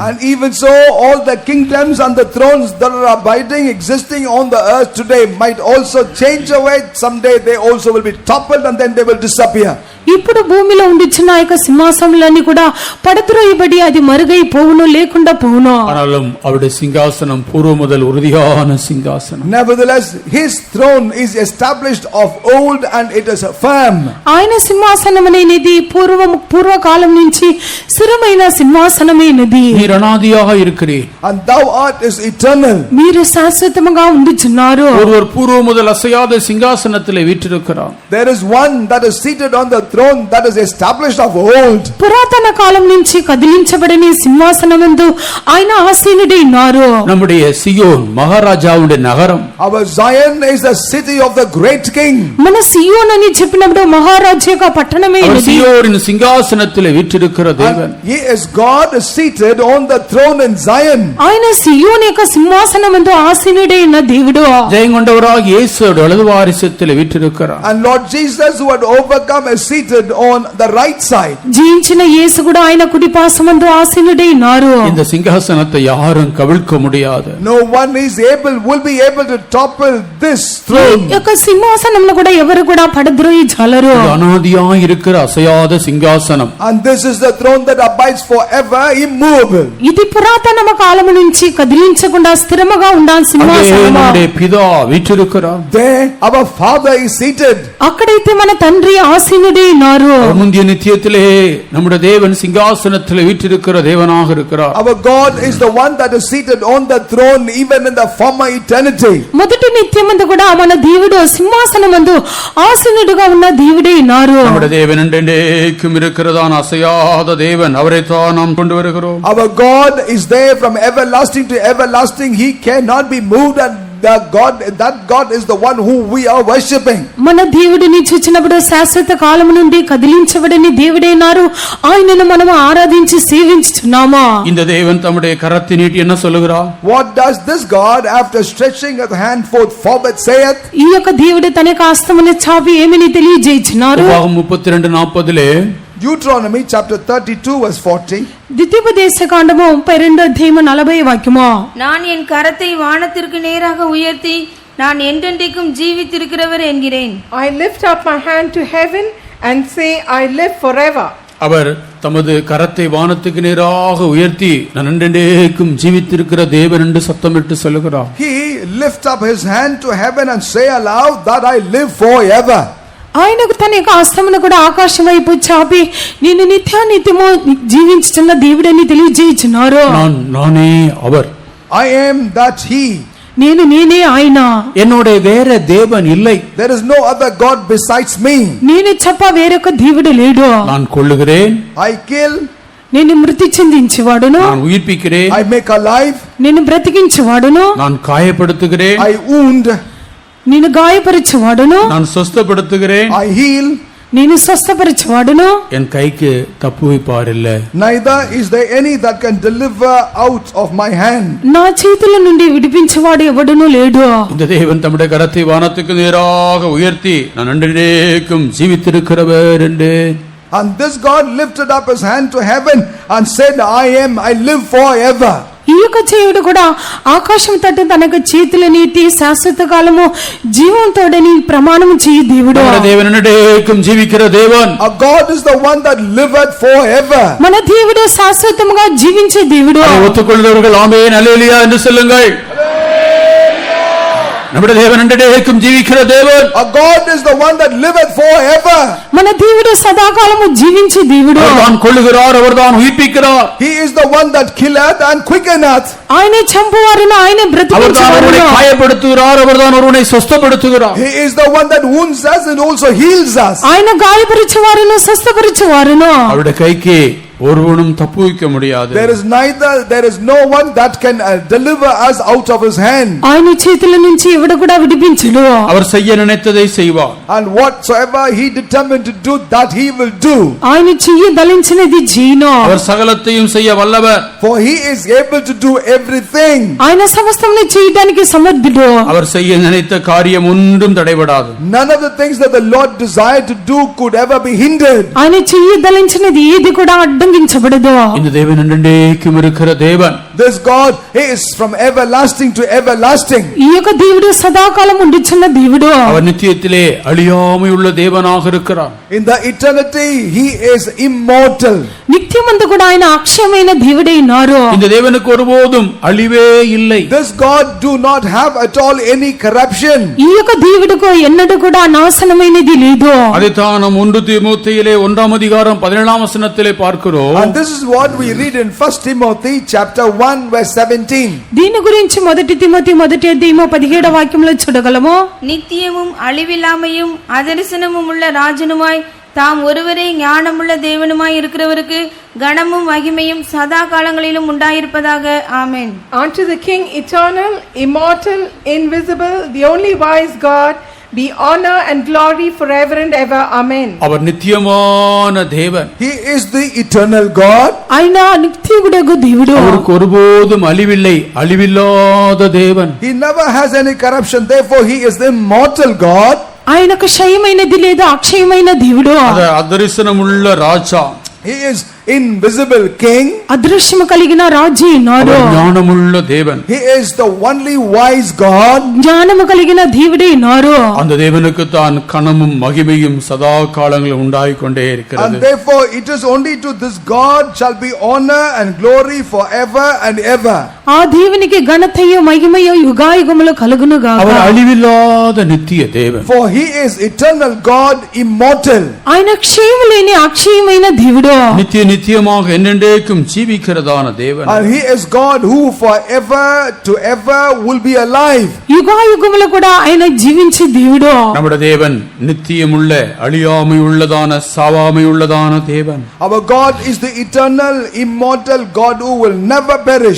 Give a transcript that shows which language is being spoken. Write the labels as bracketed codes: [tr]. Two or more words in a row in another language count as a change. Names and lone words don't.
[en] And even so, all the kingdoms and the thrones that are abiding, existing on the earth today might also change away. Someday they also will be toppled and then they will disappear. [te] ఇప్పుడు భూమిలో ఉండిచ్చిన ఆ యొక్క సింహాసనములన్నీ కూడా పడద్రోయబడి అది మరుగై పోవును, లేకుండా పోవును. [ta] ஆனாலும் அவருடைய சிங்காசனம் பூர்வ முதல் உறுதியான சிங்காசனம். [en] Nevertheless, his throne is established of old and it is firm. [te] ఆయన సింహాసనం అనేది పూర్వకాలం నుంచి స్థిరమైన సింహాసనమైనది. [ta] நீர் அநாதியாக இருக்கிறீர். [en] And thou art is eternal. [te] మీరు శాశ్వతముగా ఉండుచున్నారు. [ta] ஒருவர் பூர்வ முதல் அசையாத சிங்காசனத்திலே வீற்றிருக்கிறார். [en] There is one that is seated on the throne that is established of old. [te] పురాతన కాలం నుంచి కదిలించబడని సింహాసనమందు ఆయన ఆసీనుడై ఉన్నారు. [ta] நம்முடைய சியோன் மகாராஜாவுடைய நகரம். [en] Our Zion is the city of the great king. [te] మన సియోన్ అని చెప్పినప్పుడు మహారాజు యొక్క పట్టణమే [ta] அவர் [te] ఇది. [ta] சியோனின் சிங்காசனத்திலே வீற்றிருக்கிற தேவன். [en] And he is God seated on the throne in Zion. [te] ఆయన సియోన్ యొక్క సింహాసనమందు ఆసీనుడై ఉన్న దేవుడు. [ta] ஜெயங்கொண்டவராக இயேசுவோட வலது வாரிசத்திலே வீற்றிருக்கிறார். [en] And Lord Jesus who had overcome is seated on the right side. [te] జీవించిన యేసు కూడా ఆయన కుడిపార్శ్వమందు ఆసీనుడై ఉన్నారు. [ta] இந்த சிங்காசனத்தை யாரும் கவிழ்க்க முடியாது. [en] No one will be able to topple this [te] ఈ [en] throne. [te] యొక్క సింహాసనంలో కూడా ఎవరు కూడా పడద్రోయి జాలరు. [ta] இது அநாதியாய் இருக்கிற அசையாத சிங்காசனம். [en] And this is the throne that abides forever, immovable. [te] ఇది పురాతన కాలము నుంచి కదిలించకుండా స్థిరముగా ఉండాల్సిన [ta] அங்கே [te] సింహాసనము. [ta] நம்முடைய பிதா வீற்றிருக்கிறார். [en] There our Father is seated. [te] అక్కడైతే మన తండ్రి ఆసీనుడై ఉన్నారు. [ta] முந்திய நித்தியத்திலே நம்முடைய தேவன் சிங்காசனத்திலே வீற்றிருக்கிற தேவனாக இருக்கிறார். [en] Our God is the one that is seated on the throne even in the former eternity. [te] మొదటి నిత్యమందు కూడా మన దేవుడు సింహాసనమందు ఆసీనుడుగా ఉన్న దేవుడై ఉన్నారు. [ta] நம்முடைய தேவன் என்றென்றைக்கும் இருக்கிறதான அசையாத தேவன், அவரை தான் நாம் கொண்டு வருகிறோம். [en] Our God is there from everlasting to everlasting. He cannot be moved, and that God is the one who we are worshipping. [te] మన దేవుడిని చూచినప్పుడు శాశ్వత కాలము నుండి కదిలించబడని దేవుడైనారు. ఆయనను మనం ఆరాధించి సేవించుచున్నాము. [ta] இந்த தேவன் தம்முடைய கரத்தை நீட்டி என்ன சொல்லுகிறார்? [en] What does this God, after stretching his hand forward, saith? [te] ఈ యొక్క దేవుడు తన యొక్క హస్తమును చాపి ఏమని తెలియజేయుచున్నారు? [ta] உபாகமம் 32:40 [en] Deuteronomy chapter 32 verse 40. [te] ద్వితీయోపదేశకాండము 32 అధ్యాయము 40 వాక్యము. [ta] நான் என் கரத்தை வானத்திற்கு நேராக உயர்த்தி நான் என்றென்றைக்கும் ஜீவித்திருக்கிறவர் என்கிறேன். [en] I lift up my hand to heaven and say, I live forever. [ta] அவர் தமது கரத்தை வானத்துக்கு நேராக உயர்த்தி நான் என்றென்றைக்கும் ஜீவித்திருக்கிற தேவன் என்று சத்தமிட்டு சொல்லுகிறார். [en] He lift up his hand to heaven and say aloud that I live forever. [te] ఆయనకు తన యొక్క హస్తమును కూడా ఆకాశం వైపు చాపి నేను నిత్యానిత్యము జీవించుచున్న దేవుడని తెలియజేయుచున్నారు. [ta] நானே அவர். [en] I am that he. [te] నేనే ఆయన. [ta] என்னோட வேற தேவன் இல்லை. [en] There is no other God besides me. [te] నేను తప్ప వేరొక దేవుడు లేడు. [ta] நான் கொல்லுகிறேன். [en] I kill. [te] నేను మృతి చెందించేవాడును. [ta] நான் உயிர்ப்பிக்கிறேன். [en] I make alive. [te] నేను బ్రతికించేవాడును. [ta] நான் காயப்படுத்துகிறேன். [en] I wound. [te] నేను గాయపరిచేవాడును. [ta] நான் சொஸ்தப்படுத்துகிறேன். [en] I heal. [te] నేను స్వస్థపరిచేవాడును. [ta] என் கைக்கு தப்புவிப்பார் இல்லை. [en] Neither is there any that can deliver out of my hand. [te] నా చేతుల నుండి విడిపించేవాడు ఎవడునూ లేడు. [ta] இந்த தேவன் தம்முடைய கரத்தை வானத்துக்கு நேராக உயர்த்தி நான் என்றென்றைக்கும் ஜீவித்திருக்கிறவர் என்று. [en] And this God lifted up his hand to heaven and said, I live forever. [te] ఈ యొక్క దేవుడు కూడా ఆకాశం తట్టు తనకు చేతులు నీటి శాశ్వత కాలము జీవంతోడని ప్రమాణం చేయి దేవుడు. [ta] தேவன் என்றென்றைக்கும் ஜீவிக்கிற தேவன். [en] Our God is the one that liveth forever. [te] మన దేవుడు శాశ్వతముగా జీవించే దేవుడు. [ta] ஒத்துக்கொள்கிறவர்கள் ஆமென் அல்லேலூயா என்று சொல்லுங்கள். நம்முடைய தேவன் என்றென்றைக்கும் ஜீவிக்கிற தேவன். [en] Our God is the one that liveth forever. [te] మన దేవుడు సదాకాలము జీవించే దేవుడు. [ta] அவர்தான் கொல்லுகிறார், அவர்தான் உயிர்ப்பிக்கிறார். [en] He is the one that killeth and quickeneth. [te] ఆయనే చంపువారును ఆయనే [ta] அவர்தான் ஒருவனை [te] బ్రతికించువారును. [ta] காயப்படுத்துகிறார், அவர்தான் ஒருவனை சொஸ்தப்படுத்துகிறார். [en] He is the one that wounds us and also heals us. [te] ఆయన గాయపరిచేవారును స్వస్థపరిచేవారును. [ta] அவருடைய கைக்கு ஒருவனும் தப்புவிக்க முடியாது. [en] There is no one that can deliver us out of his hand. [te] ఆయన చేతుల నుంచి ఎవడు కూడా విడిపించడు. [ta] அவர் செய்ய நினைத்ததை செய்வார். [en] And whatsoever he determined to do, that he will do. [te] ఆయన చెయ్యి దలించినది చేయను. [ta] அவர் சகலத்தையும் செய்ய வல்லவர். [en] For he is able to do everything. [te] ఆయన సమస్తమును చేయడానికి సమర్థుడు. [ta] அவர் செய்ய நினைத்த காரியம் ஒன்றும் தடைபடாது. [en] None of the things that the Lord desired to do could ever be hindered. [te] ఆయన చెయ్యి దలించినది ఏది కూడా అడ్డం ఉల్లంఘించబడదు. [ta] இந்த தேவன் என்றென்றைக்கும் இருக்கிற தேவன். [en] This God is from everlasting to everlasting. [te] ఈ యొక్క దేవుడు సదాకాలం ఉండిచున్న దేవుడు. [ta] அவர் நித்தியத்திலே அழியாமை உள்ள தேவனாக இருக்கிறார். [en] In the eternity he is immortal. [te] నిత్యమందు కూడా ఆయన అక్షయమైన దేవుడై ఉన్నారు. [ta] இந்த தேவனுக்கு ஒருபோதும் அழிவே இல்லை. [en] This God do not have at all any corruption. [te] ఈ యొక్క దేవుడుకు ఎన్నడూ కూడా నాశనమైనది లేదు. [ta] அதைத்தான் நாம் 1 தீமோத்தேயிலே 1ஆம் அதிகாரம் 17ஆம் வசனத்திலே பார்க்கிறோம். [en] And this is what we read in 1 Timothy chapter 1 verse 17. [te] దీని గురించి మొదటి తిమోతి మొదటి అధ్యాయము 17వ వాక్యంలో చూడగలము. [ta] நித்தியமும் அழிவில்லாமையும் அதரிசனமும் உள்ள ராஜனுமாய் தாம் ஒருவரே ஞானமுள்ள தேவனுமாய் இருக்கிறவருக்கு கனமும் மகிமையும் சதா காலங்களிலும் உண்டாயிருப்பதாக. ஆமென். [en] Unto the King, eternal, immortal, invisible, the only wise God, be honor and glory forever and ever. Amen. [ta] அவர் நித்தியமான தேவன். [en] He is the eternal God. [te] ఆయన నిత్యుడగు దేవుడు. [ta] அவருக்கு ஒருபோதும் அழிவில்லை, அழிவில்லாத தேவன். [en] He never has any corruption, therefore he is the immortal God. [te] ఆయనకు క్షయమైనది లేదు, అక్షయమైన దేవుడు. [ta] அதரிசனமுள்ள ராஜா. [en] He is invisible king. [te] అదృశ్యము కలిగిన రాజు ఉన్నాడు. [ta] ஞானமுள்ள தேவன். [en] He is the only wise God. [te] జ్ఞానము కలిగిన దేవుడే ఉన్నారు. [ta] அந்த தேவனுக்கு தான் கனமும் மகிமையும் சதா காலங்களில் உண்டாகிக் கொண்டே இருக்கிறது. [en] And therefore it is only to this God shall be honor and glory forever and ever. [te] ఆ దేవునికి ఘనతయు మహిమయు యుగాయుగములు కలుగును గాక. [ta] அவர் அழிவில்லாத நித்திய தேவன். [en] For he is eternal God, immortal. [te] ఆయన క్షయము లేని అక్షయమైన దేవుడు. [ta] நித்தியமாக என்றென்றைக்கும் ஜீவிக்கிறதான தேவன். [en] And he is God who forever to ever will be alive. [te] యుగాయుగములు కూడా ఆయన జీవించే దేవుడు. [ta] நம்முடைய தேவன் நித்தியமுள்ள அழியாமை உள்ளதான சாவாமை உள்ளதான தேவன். [en] Our God is the eternal, immortal God who will never perish.